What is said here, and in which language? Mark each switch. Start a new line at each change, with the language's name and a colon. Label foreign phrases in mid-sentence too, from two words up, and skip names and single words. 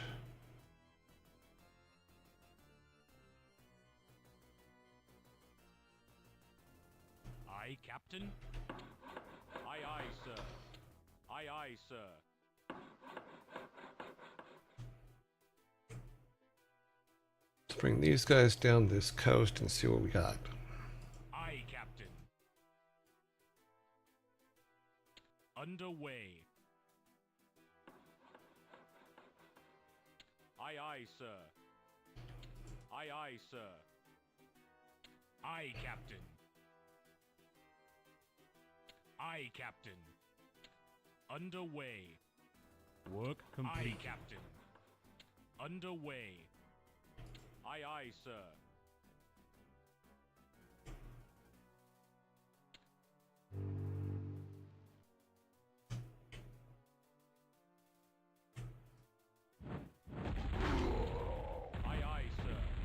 English: Aye, Captain. Aye, aye, sir. Aye, aye, sir. Let's bring these guys down this coast and see what we got. Aye, Captain. Underway. Aye, aye, sir. Aye, aye, sir. Aye, Captain. Aye, Captain. Underway. Work complete. Aye, Captain. Underway. Aye, aye, sir. Aye, aye, sir.